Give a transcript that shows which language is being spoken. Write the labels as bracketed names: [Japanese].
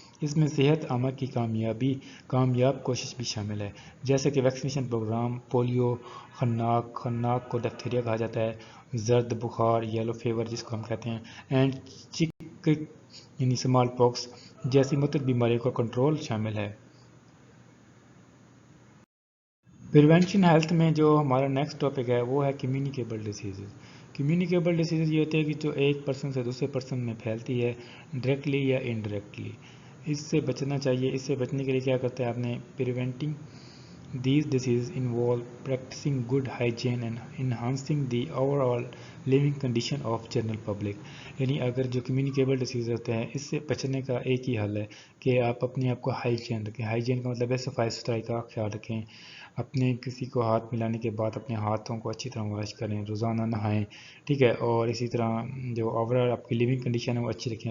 [Urdu] اس میں صحت عامہ کی کامیاب کوشش بھی شامل ہے, جیسے کہ ویکسینیشن پروگرام, پولیو, خناق کو ڈیفتیریا کہا جاتا ہے, زرد بخار یلو فیور جس کو ہم کہتے ہیں, اینڈ چکن یعنی اسمال پاکس جیسی متعدد بیماریوں کا کنٹرول شامل ہے. پریونشن ہیلتھ میں جو ہمارا نیکسٹ ٹاپک ہے وہ ہے کمیونیکیبل ڈیسیزز. کمیونیکیبل ڈیسیزز یہ ہوتے ہیں کہ جو ایک پرسن سے دوسرے پرسن میں پھیلتی ہے ڈائریکٹلی یا انڈائریکٹلی. اس سے بچنا چاہیے. اس سے بچنے کے لیے کیا کرتے ہیں آپ نے [English] Preventing these diseases involve practicing good hygiene and enhancing the overall living condition of general public. [Urdu] یعنی اگر جو کمیونیکیبل ڈیسیز ہوتے ہیں اس سے بچنے کا ایک ہی حل ہے کہ آپ اپنے آپ کو ہائیجین رکھیں. ہائیجین کا مطلب ہے صفائی ستھرائی کا خیال رکھیں. اپنے کسی کو ہاتھ ملانے کے بعد اپنے ہاتھوں کو اچھی طرح واش کریں, روزانہ نہائیں. ٹھیک ہے. اور اسی طرح جو اوورآل آپ کی لیونگ کنڈیشن ہے وہ اچھی رکھیں.